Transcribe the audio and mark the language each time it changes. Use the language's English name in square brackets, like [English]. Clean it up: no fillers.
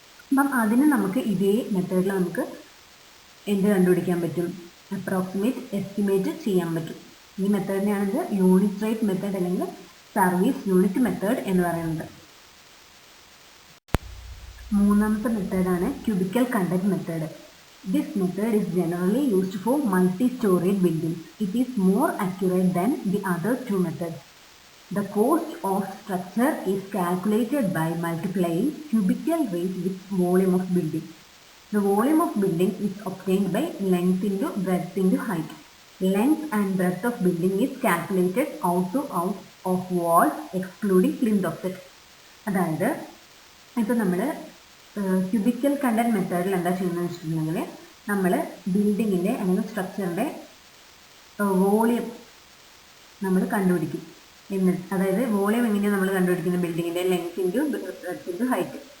[Malayalam] അപ്പം അതിന് നമുക്ക് ഇതേ മെത്തേഡിൽ നമുക്ക് എന്ത് കണ്ടുപിടിക്കാൻ പറ്റും, അപ്രോക്സിമേറ്റ് എസ്റ്റിമേറ്റ് ചെയ്യാൻ പറ്റും. ഈ മെത്തേഡിനെയാണിത് യൂണിറ്റ് റേറ്റ് മെത്തേഡ് അല്ലെങ്കിൽ സർവീസ് യൂണിറ്റ് മെത്തേഡ് എന്ന് പറയുന്നത്. മൂന്നാമത്തെ മെത്തേഡാണ് cubical content method. [English] This method is generally used for multi-storied buildings. It is more accurate than the other two methods. The cost of structure is calculated by multiplying cubical rate with volume of building. The volume of building is obtained by length into breadth into height. Length and breadth of building is calculated out of walls excluding plinth offset. [Malayalam] അതായത് ഇപ്പം നമ്മൾ cubical content മെത്തേഡിൽ എന്താ ചെയ്യുന്നതെന്ന് വെച്ചിട്ടുണ്ടെങ്കിൽ നമ്മൾ ബിൽഡിങ്ങിൻ്റെ അല്ലെങ്കിൽ സ്ട്രക്ചറിൻ്റെ വോളിയം നമ്മൾ കണ്ടുപിടിക്കും. അതായത് വോളിയം എങ്ങനെയാണ് നമ്മൾ കണ്ടുപിടിക്കുന്നത്, ബിൽഡിങ്ങിൻ്റെ length into breadth into height.